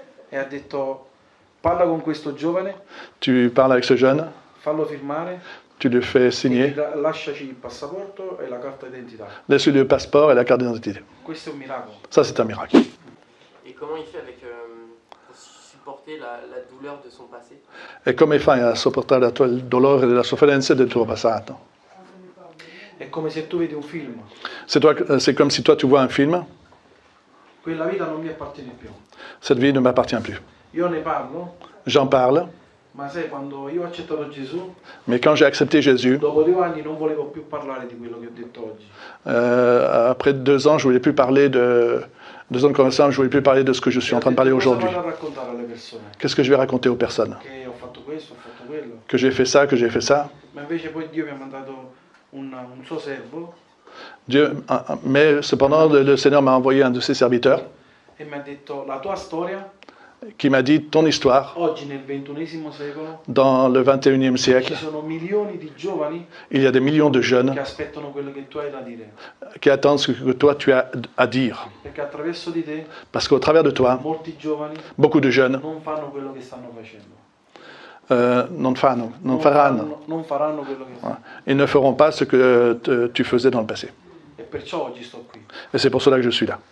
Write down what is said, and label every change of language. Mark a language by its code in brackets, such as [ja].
[it] e ha detto parla con questo giovane, [fr] Tu parles avec ce jeune, [it] fallo firmare [fr] tu le fais [it] e [fr] signer, [it] lasciaci il passaporto e la carta d'identità. [fr] laisse-lui le passeport et la carte d'identité. [it] Questo è un miracolo. [fr] Ça, c'est un miracle. Et comment il fait avec, pour supporter la douleur de son passé? [it] E come fai a sopportare il dolore e la sofferenza del tuo passato? È come se tu vedi un film, [fr] C'est comme si toi, tu vois un film, [it] quella vita non mi appartiene più. [fr] cette vie ne m'appartient plus. [it] Io ne parlo, [fr] J'en parle, [it] ma sai, quando io ho accettato Gesù, [fr] mais quand j'ai accepté Jésus, [it] dopo 2 anni non volevo più parlare di quello che ho detto oggi. [fr] après 2 ans, je ne voulais plus parler de... 2 ans de conversation, je ne voulais plus parler de ce que je suis en train de parler aujourd'hui. [it] Cosa vado a raccontare alle persone? [fr] Qu'est-ce que je vais raconter aux personnes? [it] Che ho fatto questo, ho fatto quello. [fr] Que j'ai fait ça, que j'ai fait ça. [it] Ma invece poi Dio mi ha mandato un suo servo [fr] Mais cependant, le Seigneur m'a envoyé un de ses serviteurs [it] e mi ha detto la tua storia [fr] qui m'a dit, ton histoire, [it] oggi nel XXI secolo [fr] dans le 21e [it] ci [fr] siècle, [it] sono milioni di giovani [fr] il y a des millions de [it] che [fr] jeunes [it] aspettano quello che tu hai da dire. [fr] qui attendent ce que toi, tu as à dire. [it] Perché attraverso di te [fr] Parce qu'au travers de toi, [it] molti giovani [fr] beaucoup de jeunes [it] non fanno quello che stanno facendo. [fr] non faranno. [it] Non faranno quello che stanno. [fr] Ils ne feront pas ce que tu faisais dans le passé. [it] E perciò oggi sto qui. [fr] Et c'est pour cela que je suis là.